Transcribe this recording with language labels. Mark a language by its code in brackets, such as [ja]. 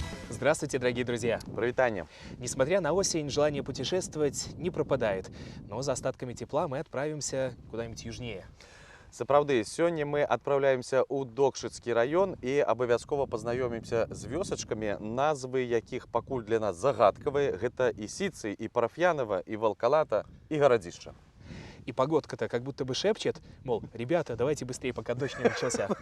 [ru] Здравствуйте, дорогие друзья! [be] Прывітанне. [ru] Несмотря на осень, желание путешествовать не пропадает. Но за остатками тепла мы отправимся куда-нибудь южнее. [be] Сапраўды, сёння мы адпраўляемся ў Докшыцкі раён і абавязкова пазнаёмімся з вёсачкамі, назвы якіх пакуль для нас загадкавыя. Гэта і Сіцы, і Парафьянова, і Валкалата, і Гарадзішча. [ru] И погодка-то как будто бы шепчет, мол, ребята, давайте быстрее, пока дождь не начался.